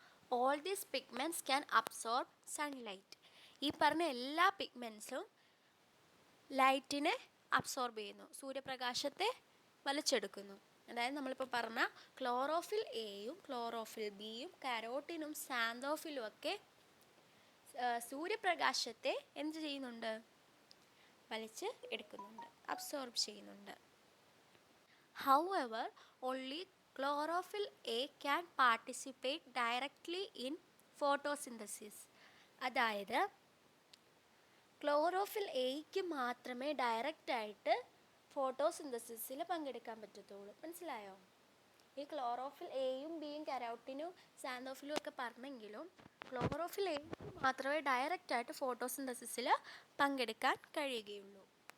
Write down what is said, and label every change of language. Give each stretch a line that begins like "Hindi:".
English: All these pigments can absorb sunlight.
Malayalam: ഈ പറഞ്ഞ എല്ലാ പിഗ്മെൻറ്റ്സും ലൈറ്റിനെ അബ്സോർബ് ചെയ്യുന്നു, സൂര്യപ്രകാശത്തെ വലിച്ചെടുക്കുന്നു. അതായത് നമ്മളിപ്പോൾ പറഞ്ഞ ക്ലോറോഫിൽ എയും ക്ലോറോഫിൽ ബിയും കരോട്ടിനും സാന്തോഫിലും ഒക്കെ സൂര്യപ്രകാശത്തെ എന്ത് ചെയ്യുന്നുണ്ട്? വലിച്ച് എടുക്കുന്നുണ്ട്, അബ്സോർബ് ചെയ്യുന്നുണ്ട്.
English: However, only chlorophyll A can participate directly in photosynthesis.
Malayalam: അതായത് ക്ലോറോഫിൽ എയ്ക്ക് മാത്രമേ ഡയറക്റ്റായിട്ട് ഫോട്ടോസിന്തസിസിൽ പങ്കെടുക്കാൻ പറ്റത്തുള്ളൂ. മനസ്സിലായോ? ഈ ക്ലോറോഫിൽ എയും ബിയും കരോട്ടിനും സാന്തോഫിലും ഒക്കെ പറഞ്ഞെങ്കിലും ക്ലോറോഫിൽ എയ്ക്ക് മാത്രമേ ഡയറക്റ്റായിട്ട് ഫോട്ടോസിന്തസിസിൽ പങ്കെടുക്കാൻ കഴിയുകയുള്ളൂ.